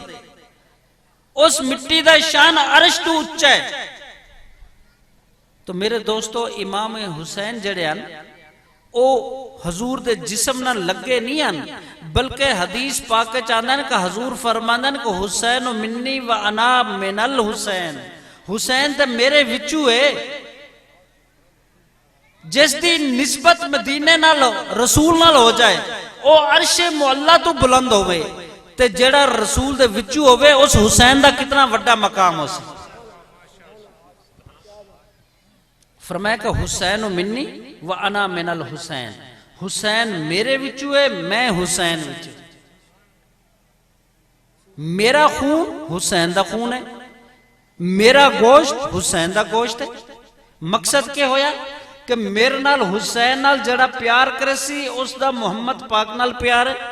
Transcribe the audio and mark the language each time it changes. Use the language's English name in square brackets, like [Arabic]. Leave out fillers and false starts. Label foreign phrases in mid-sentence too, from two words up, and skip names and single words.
[Punjabi] ਉਸ ਮਿੱਟੀ ਦਾ ਸ਼ਾਨ ਅਰਸ਼ ਤੋ ਉੱਚਾ ਹੈ। ਤੋ ਮੇਰੇ ਦੋਸਤੋਂ ਇਮਾਮ ਹੁਸੈਨ ਜੜੇ ਹੈਂ ਓ ਹਜ਼ੂਰ ਦੇ ਜਿਸਮ ਨਾਲ ਲਗੇ ਨਹੀਂ ਹੈਂ ਬਲਕਿ ਹਦੀਸ ਪਾਕ ਚ ਆਂਦਾ ਹੈ ਕਿ ਹਜ਼ੂਰ ਫ਼ਰਮਾਂਦੇ ਨੇ ਕਿ [Arabic] حسين مني و أنا من الحسين. [Punjabi] ਹੁਸੈਨ ਤੇ ਮੇਰੇ ਵਿਚੂ ਹੈ। ਜਿਸ ਦੀ ਨਿਸਬਤ ਮਦੀਨੇ ਨਾਲ ਰਸੂਲ ਨਾਲ ਹੋ ਜਾਏ ਓ ਅਰਸ਼ੇ ਮੁਅੱਲਾ ਤੋ ਬੁਲੰਦ ਹੋਵੇ ਤੇ ਜੇੜਾ ਰਸੂਲ ਦੇ ਵਿਚੂ ਹੋਵੇ ਉਸ ਹੁਸੈਨ ਦਾ ਕਿਤਨਾ ਵੱਡਾ ਮਕਾਮ ਹੋ ਸੀ। ਫ਼ਰਮਾਇਆ ਕਿ [Arabic] حسين مني و أنا من الحسين. [Punjabi] ਹੁਸੈਨ ਮੇਰੇ ਵਿਚੂ ਹੈ ਮੈਂ ਹੁਸੈਨ ਵਿਚੂ। ਮੇਰਾ ਖ਼ੂਨ ਹੁਸੈਨ ਦਾ ਖ਼ੂਨ ਹੈ ਮੇਰਾ ਗੋਸ਼ਤ ਹੁਸੈਨ ਦਾ ਗੋਸ਼ਤ ਹੈ। ਮਕਸਦ ਕਿਆ ਹੋਇਆ ਕਿ ਮੇਰੇ ਨਾਲ ਹੁਸੈਨ ਨਾਲ ਜੜਾ ਪਿਆਰ ਕਰੇ ਸੀ ਉਸਦਾ ਮੁਹੰਮਦ ਪਾਕ ਨਾਲ ਪਿਆਰ ਹੈ।